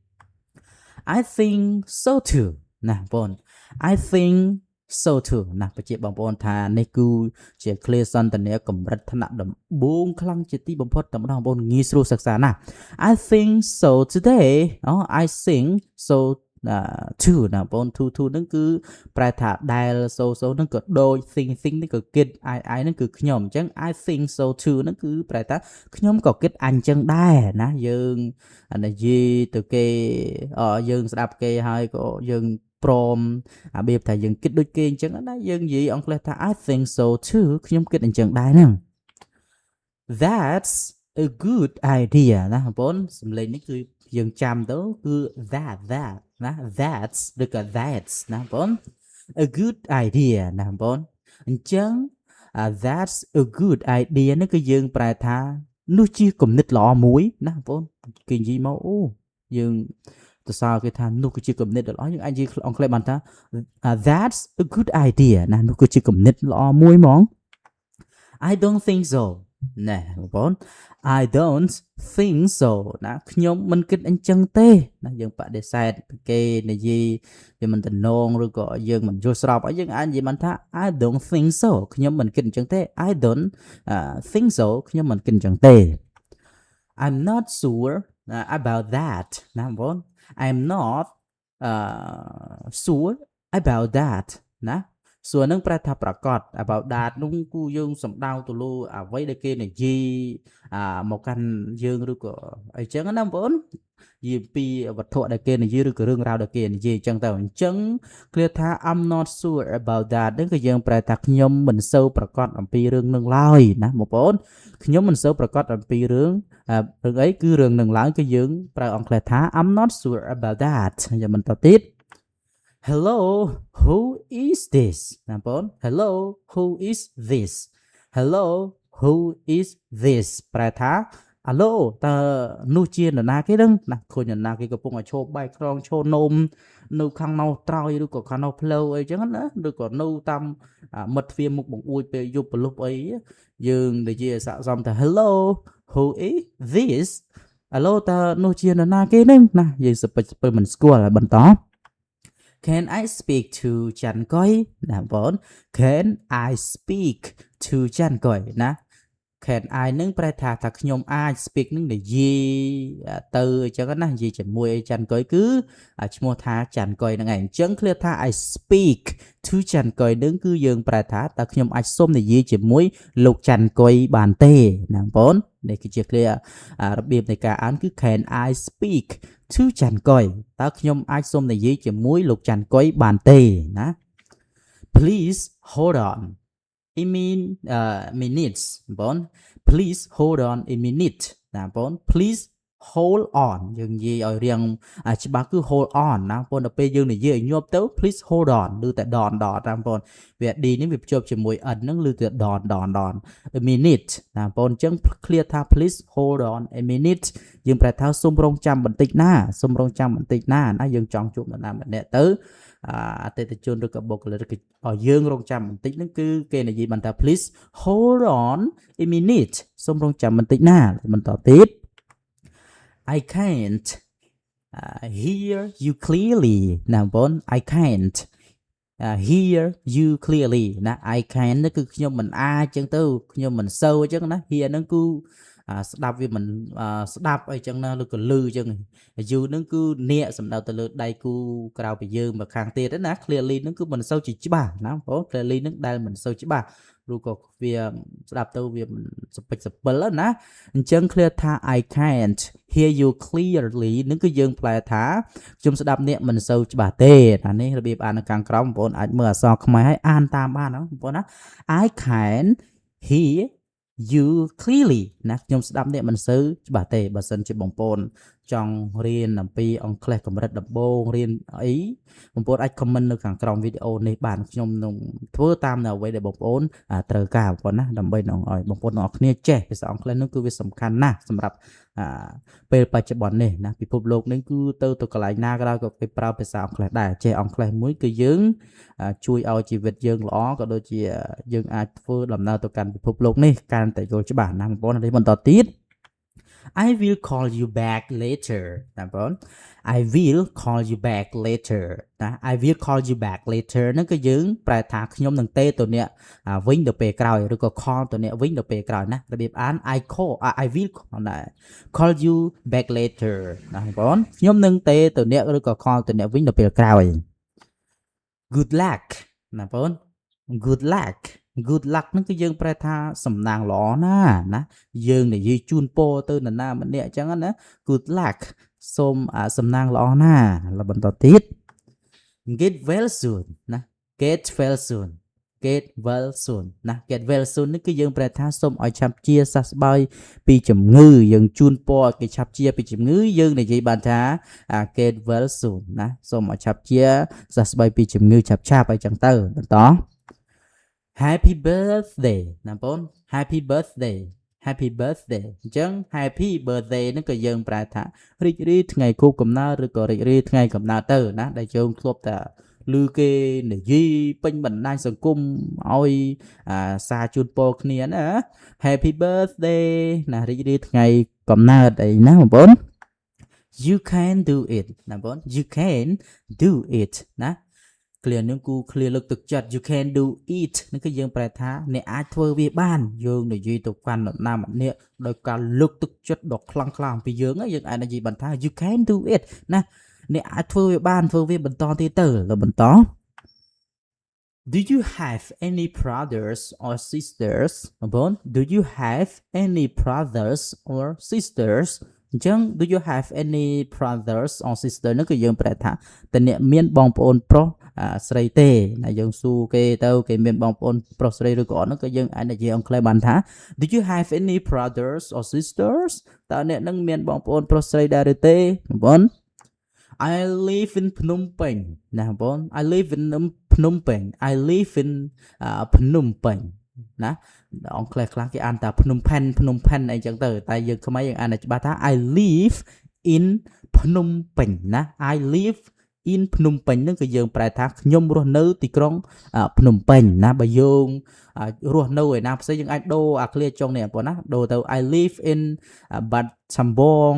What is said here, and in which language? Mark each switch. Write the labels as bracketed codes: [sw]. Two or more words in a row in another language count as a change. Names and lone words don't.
[en] I think so too [km] ណាបងប្អូន [en] I think so too [km] ណាបញ្ជាក់បងប្អូនថានេះគឺជា clear សន្ទនាកម្រិតថ្នាក់ដំបូងខ្លាំងជាទីបំផុត តែម្ដងបងប្អូនងាយស្រួលសិក្សាណា [en] I think so today I think so too [km] ណាបងប្អូន to ហ្នឹងគឺប្រែថាដែល so ហ្នឹងក៏ដូច think នេះក៏គិត I ហ្នឹងគឺខ្ញុំអញ្ចឹង [en] I think so too [km] ហ្នឹងគឺប្រែថាខ្ញុំក៏គិតអញ្ចឹងដែរណាយើងនិយាយទៅគេយើងស្ដាប់គេហើយក៏យើងព្រមរបៀបថាយើងគិតដូចគេអញ្ចឹងណាយើងនិយាយអង់គ្លេសថា [en] I think so too [km] ខ្ញុំគិតអញ្ចឹងដែរហ្នឹង [en] That's a good idea [km] ណាបងប្អូនសំឡេងនេះគឺយើងចាំទៅគឺ that ណា that's ឬក៏ that's ណាបងប្អូន [en] a good idea [km] ណាបងប្អូនអញ្ចឹង [en] that's a good idea [km] នេះគឺយើងប្រែថានោះជាគំនិតល្អមួយណាបងប្អូនគេនិយាយមកអូយើងទៅសើគេថានោះគឺជាគំនិតដ៏ល្អយើងអាចនិយាយអង់គ្លេសបានថា [en] that's a good idea [km] ណានោះគឺជាគំនិតល្អមួយហ្មង [en] I don't think so [km] ណែបងប្អូន [en] I don't think so [km] ណាខ្ញុំមិនគិតអញ្ចឹងទេណាយើងបដិសេធគេនិយាយវាមិនតំណងឬក៏យើងមិនយល់ស្របហើយយើងអាចនិយាយបានថា [en] I don't think so [km] ខ្ញុំមិនគិតអញ្ចឹងទេ [en] I don't think so [km] ខ្ញុំមិនគិតអញ្ចឹងទេ [en] I'm not sure about that [km] ណាបងប្អូន [en] I'm not sure about that [km] ណាសួរនឹងប្រែថាប្រកាស [en] about that [km] នោះគឺយើងសំដៅទៅលើអ្វីដែលគេនិយាយមកកាន់ យើងឬក៏អីចឹងណាបងប្អូននិយាយពីវត្ថុដែលគេនិយាយឬក៏រឿងរ៉ាវដែលគេនិយាយចឹងទៅអញ្ចឹង clear ថា [en] I'm not sure about that [km] ហ្នឹងគឺយើងប្រែថាខ្ញុំមិនសូវប្រកាសអំពីរឿងនឹងឡើយណាបងប្អូនខ្ញុំមិនសូវប្រកាសអំពីរឿងអីគឺរឿងនឹងឡើយគឺយើងប្រើអង់គ្លេសថា [en] I'm not sure about that [km] យើងបន្តទៀត [en] Hello, who is this? [km] ណាបងប្អូន [en] Hello, who is this? Hello, who is this? [km] ប្រែថា Hello តើនោះជានរណាគេហ្នឹងណាឃើញនរណាគេកំពុងឲ្យឈោបែកក្រងឈោនំនៅខាងណោត្រោយឬក៏ខាងណោផ្លូវអីចឹងណាឬក៏នៅតាមមិត្តទ្វារមុខបង្អួចពេលយប់ប្រលប់អីយើងនិយាយស័ក្តិសមថា [en] Hello, who is this? [km] Hello តើនោះជានរណាគេហ្នឹងណាយើងសពិចមិនស្គាល់ហើយបន្ត [en] Can I speak to Chan Koi [km] ណាបងប្អូន [en] Can I speak to Chan Koi [km] ណា Can I នឹងប្រែថាខ្ញុំអាច speak នឹងនិយាយទៅអញ្ចឹងណានិយាយជាមួយ Chan Koi គឺឈ្មោះថា Chan Koi ហ្នឹងឯងអញ្ចឹង clear ថា [en] I speak to Chan Koi [km] នឹងគឺយើងប្រែថាតើខ្ញុំអាចសុំនិយាយជាមួយលោក Chan Koi បានទេណាបងប្អូននេះគឺជា clear របៀបនៃការអានគឺ [en] Can I speak to Chan Koi [km] តើខ្ញុំអាចសុំនិយាយជាមួយលោក Chan Koi បានទេណា [en] Please hold on I mean minutes [km] បង [en] Please hold on a minute [km] ណាបង Please [en] hold on [km] យើងនិយាយឲ្យរៀងច្បាស់គឺ [en] hold on [km] ណាបងប្អូនដល់ពេលយើងនិយាយឲ្យញាប់ទៅ [en] please hold on [km] ឬតែ don ណាបងប្អូន វា d នេះវាភ្ជាប់ជាមួយ n ហ្នឹងឬតែ [en] don a minute [km] ណាបងប្អូនអញ្ចឹង clear ថា [en] please hold on a minute [km] យើងប្រែថាសូមរងចាំបន្តិចណាសូមរងចាំបន្តិចណាយើងចង់ជួបនរណាម្នាក់ទៅអតិថិជនឬក៏បុគ្គលិកឲ្យយើងរងចាំបន្តិចហ្នឹងគឺគេនិយាយបានថា [en] please hold on a minute [km] សូមរងចាំបន្តិចណាបន្តទៀត [en] I can't hear you clearly [km] ណាបងប្អូន [en] I can't hear you clearly [km] ណា [en] I can [km] នេះគឺខ្ញុំមិនអាចចឹងទៅខ្ញុំមិនសូវអញ្ចឹងណា hear ហ្នឹងគឺស្ដាប់វាមិនស្ដាប់អីចឹងណាឬក៏លឺចឹង you ហ្នឹងគឺអ្នកសំដៅទៅលើដៃគូក្រៅពីយើងមកខាងទៀតណា clearly ហ្នឹងគឺមិនសូវជាច្បាស់ណាបងប្អូន clearly ហ្នឹង ដែលមិនសូវច្បាស់ឬក៏វាស្ដាប់ទៅវាមិនសពេចសពិលណាអញ្ចឹង clear ថា [en] I can't hear you clearly [km] នឹងគឺយើងផ្លែថាខ្ញុំស្ដាប់អ្នកមិនសូវច្បាស់ទេអានេះរបៀបអាន នៅខាងក្រោមបងប្អូនអាចមើលអក្សរខ្មែរឲ្យអានតាមបានណាបងប្អូនណា [en] I can hear you clearly [km] ណាខ្ញុំស្ដាប់អ្នកមិនសូវច្បាស់ទេបើសិនជាបងប្អូនច ង់រៀនអំពីអង់គ្លេសកម្រិតដំបូងរៀនអីបងប្អូនអាច comment នៅខាងក្រោមវីដេអូនេះបានខ្ញុំនឹងធ្វើតាមនៅអ្វីដែលបងប្អូនត្រូវការបងប្អូនណាដើម្បីឲ្យបងប្អូនទាំងអស់គ្នាចេះភាសាអង់គ្លេសនោះគឺវាសំខាន់ណាស់សម្រាប់ពេលបច្ចុប្បន្ននេះណាពិភពលោកនេះគឺទៅកន្លែងណាក៏ដោយក៏គេប្រើភាសាអង់គ្លេសដែរចេះអង់គ្លេសមួយគឺយើងជួយឲ្យជីវិតយើងល្អក៏ដូចជាយើងអាចធ្វើដំណើរទៅកាន់ពិភពលោកនេះកាន់តែយល់ច្បាស់ណាបងប្អូននេះបន្តទៀត [en] I will call you back later [km] ណាបងប្អូន [en] I will call you back later [km] ណា [en] I will call you back later [km] ហ្នឹងគឺយើងប្រែថាខ្ញុំនឹងទេទៅអ្នកវិញទៅពេលក្រោយឬក៏ call ទៅអ្នកវិញទៅពេលក្រោយណារបៀបអាន [en] I will call you back later [km] ណាបងប្អូនខ្ញុំនឹងទេទៅអ្នកឬក៏ call ទៅអ្នកវិញទៅពេលក្រោយ [en] Good luck [km] ណាបងប្អូន [en] Good luck good luck [km] ហ្នឹងគឺយើងប្រែថាសំណាងល្អណាយើងនិយាយជូនពរទៅនរណាម្នាក់អញ្ចឹងណា [en] good luck [km] សូមសំណាងល្អណាបន្តទៀត get well soon ណា [en] get well soon get well soon [km] ណា [en] get well soon [km] នេះគឺយើងប្រែថាសូមឲ្យឆាប់ជាសះស្បើយពីជំងឺយើងជូនពរឲ្យគេឆាប់ជាពីជំងឺយើងនិយាយបានថា [en] get well soon [km] ណាសូមឲ្យឆាប់ជាសះស្បើយពីជំងឺឆាប់អីចឹងទៅបន្ត [en] Happy birthday [km] ណាបង [en] Happy birthday [km] អញ្ចឹង [en] Happy birthday [km] ហ្នឹងក៏យើងប្រែថារីករាយថ្ងៃខួបកំណើតឬក៏រីករាយថ្ងៃកំណើតទៅណាដែលយើងធ្លាប់ តែឮគេនិយាយពេញបណ្ដាញសង្គមឲ្យសារជូនពរគ្នាណា [en] Happy birthday [km] ណារីករាយថ្ងៃកំណើត អីណាបងប្អូន [en] You can do it [km] ណាបង [en] You can do it [km] ណាclear នឹងគូ clear លើកទឹកចិត្ត [en] you can do it [km] នឹងគឺយើងប្រែថាអ្នកអាចធ្វើវាបានយើងនិយាយទៅកាន់នរណាម្នាក់ដោយការលើកទឹកចិត្តដ៏ខ្លាំងក្លាអំពីយើងយើងអាចនិយាយបានថា [en] you can do it [km] ណាអ្នកអាចធ្វើវាបានធ្វើវាបន្តទៀតទៅបន្ត [en] Do you have any brothers or sisters [km] បងប្អូន [en] Do you have any brothers or sisters [km] អញ្ចឹង [en] Do you have any brothers or sisters [km] នោះគឺយើងប្រែថាតើអ្នកមានបងប្អូនប្រុសស្រីទេណាយើងសួរគេទៅគេមានបងប្អូនប្រុសស្រីឬក៏អត់នោះក៏យើងអាចនិយាយអង់គ្លេសបានថា [en] Do you have any brothers or sisters [km] តើអ្នក នឹងមានបងប្អូនប្រុសស្រីដែរឬទេបងប្អូន [en] I live in Phnom Penh [km] ណាបងប្អូន [en] I live in Phnom Penh I live in Phnom Penh [km] ណាអង់គ្លេសខ្លះគេអានថា Phnom Penh អីចឹងទៅតែយើងខ្មែរយើងអានច្បាស់ថា [en] I live in Phnom Penh [km] ណា [en] I live [km] in Phnom Penh ហ្នឹងគឺយើងប្រែថាខ្ញុំរស់នៅទីក្រុងភ្នំពេញណាបើយើងរស់នៅឯណាផ្សេងយើងអាចដូរអាឃ្លាចុងនេះបងប្អូនណាដូរទៅ [en] I live in Bat Sambong